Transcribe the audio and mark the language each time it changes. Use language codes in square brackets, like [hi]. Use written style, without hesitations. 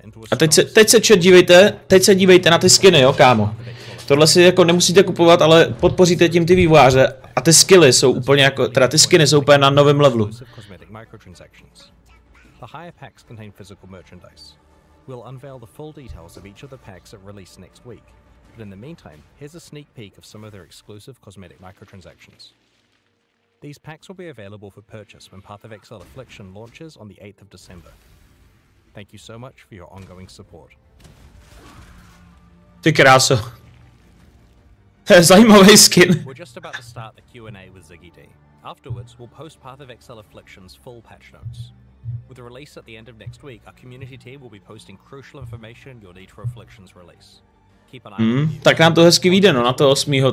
[cs] A teď se chat dívejte na ty skiny, jo, kámo. Tohle si jako nemusíte kupovat, ale podpoříte tím ty vývojáře. A ty skilly jsou úplně jako, teda ty skiny jsou úplně na novém levelu. [en] We'll unveil the full details of each of the packs at release next week. But in the meantime, here's a sneak peek of some of their exclusive cosmetic microtransactions. These packs will be available for purchase when Path of Exile Affliction launches on the 8th of December. Thank you so much for your ongoing support. [cs] Ty kráso. To je zajímavý skin. [en] We're just about to start the Q&A with Ziggy D. Afterwards, we'll post Path of Exile Affliction's full patch notes. With the release at the end of next week, our community team will be posting crucial information you'll need for Affliction's release. [cs] Tak nám to hezky vyjde, no, na to 8.